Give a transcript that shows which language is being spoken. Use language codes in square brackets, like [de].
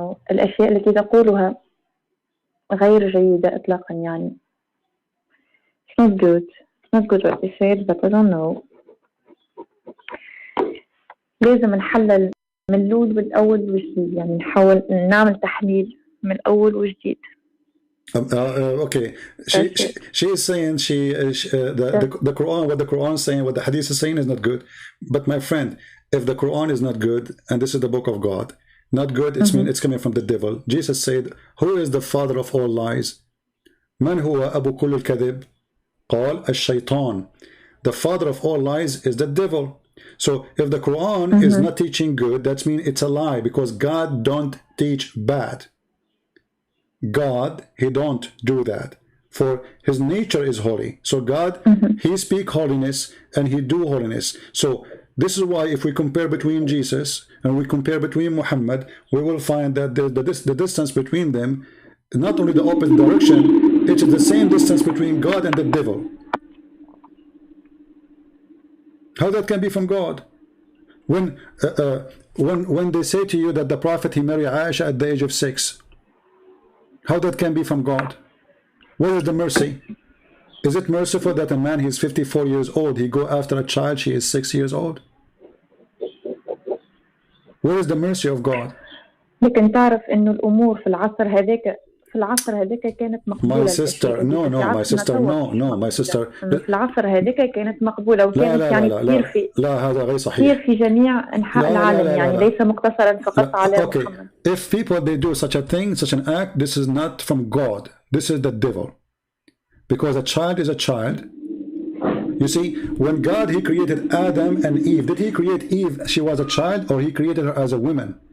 [ar] الأشياء التي تقولها غير جيدة إطلاقا يعني. [en] It's not good. It's not good what they said, but I don't know. [ar] لازم نحلل من الأول والأول وجديد يعني نحاول نعمل تحليل من الأول وجديد. [en] Okay, she is saying the Quran, what the Quran is saying, what the Hadith is saying is not good. But my friend, if the Quran is not good and this is the book of God, not good, it's mean it's coming from the devil. Jesus said, who is the father of all lies? [ar] من هو أبو كل الكذب؟ قال الشيطان. [en] The father of all lies is the devil. So if the Quran is not teaching good, that means it's a lie, because God don't teach bad. God, he don't do that, for his nature is holy. So God, he speak holiness and he do holiness. So this is why if we compare between Jesus and we compare between Muhammad, we will find that the distance between them, not only the opposite direction, it's the same distance between God and the devil. How that can be from God? When they say to you that the Prophet, he married Aisha at the age of 6, how that can be from God? Where is the mercy? Is it merciful that a man, he's 54 years old, he go after a child, she is 6 years old? Where is the mercy of God? [ar] لكن تعرف إنه الأمور في العصر هذاك كانت مقبولة. [en] My sister, no, my sister. [ar] في العصر هذاك كانت مقبولة وكانت يعني كثير في. لا هذا غير صحيح. كثير في جميع أنحاء العالم يعني ليس مقتصرا فقط على محمد. [en] If people they do such a thing, such an act, this is not from God. This is the devil. Because a child is a child. You see, when God, he created Adam and Eve, did he create Eve, she was a child, or he created her as a woman?